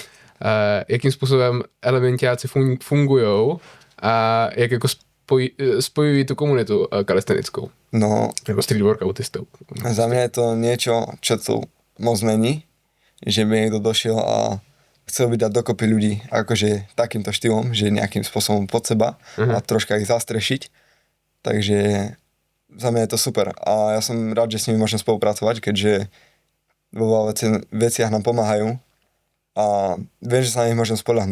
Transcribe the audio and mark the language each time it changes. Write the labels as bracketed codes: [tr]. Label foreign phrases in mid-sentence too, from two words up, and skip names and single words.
[cs] Jakým způsobem elementiáci fungujou a jak jako spojují tu komunitu kalistenickou. No, jako street workoutistou. [sk] Za mňa je to niečo, čo tu moc není, že by niekto došiel a chcel by dať dokopy ľudí akože takýmto štýlom, že nejakým spôsobom pod seba a troška ich zastrešiť. Takže za mňa je to super a ja som rád, že s nimi môžem spolupracovať, keďže vo veľa veciach nám pomáhajú a viem, že sa na nich môžem spoľahnúť.